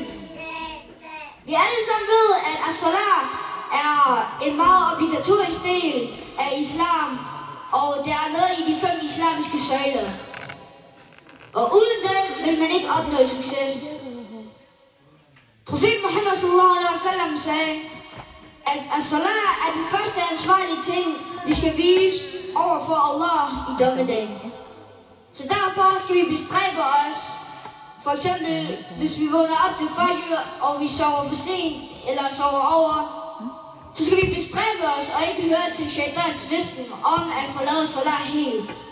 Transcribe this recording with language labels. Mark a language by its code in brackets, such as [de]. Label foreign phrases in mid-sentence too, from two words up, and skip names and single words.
[da] Vi alle sammen ved, at as-salat er en meget obligatorisk del af islam, og det er noget i de 5 islamiske søjler. Og uden den vil man ikke opnå succes. Profet Muhammad [ar] صلى الله عليه وسلم [da] sagde, at as-salat er den første ansvarlige ting, vi skal vise over for Allah i dommedagen. Så derfor skal vi bestræbe os. For eksempel, hvis vi vågner op til fajr, og vi sover for sent eller sover over, så skal vi bestræbe os og ikke høre til shaitans visken om at forlade salat helt.